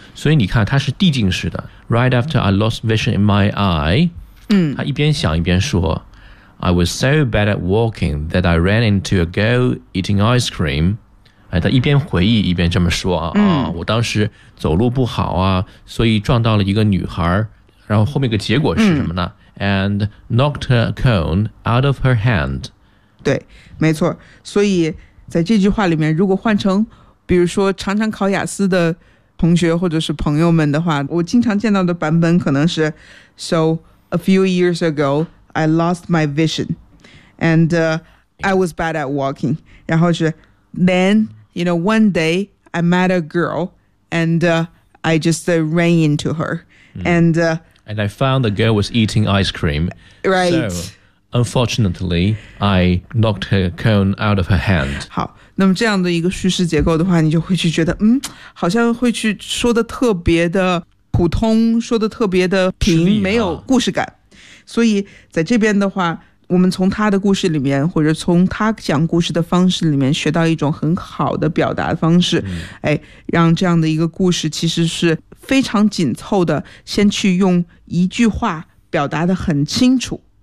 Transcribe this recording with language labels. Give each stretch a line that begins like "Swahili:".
Chinese: 所以你看它是递进式的，
English: Right after I lost vision in my eye，
Chinese: 他一边想一边说，
English: I was so bad at walking that I ran into a girl eating ice cream.
Chinese: 哎，他一边回忆一边这么说啊，我当时走路不好啊，所以撞到了一个女孩。然后后面一个结果是什么呢？
English: And knocked her cone out of her hand.
Chinese: 对，没错。所以在这句话里面，如果换成比如说常常考雅思的同学或者是朋友们的话，我经常见到的版本可能是
English: So a few years agoI lost my vision, and I was bad at walking.
Chinese: 然后是
English: then, you know, one day I met a girl, and I just ran into her, and I found the girl was eating ice cream. Right. So, unfortunately, I knocked her cone out of her hand.
Chinese: 好，那么这样的一个叙事结构的话，你就会去觉得，好像会去说的特别的普通，说的特别的平，没有故事感。所以在这边的话，我们从他的故事里面或者从他讲故事的方式里面学到一种很好的表达方式，哎，让这样的一个故事其实是非常紧凑的，先去用一句话表达得很清楚，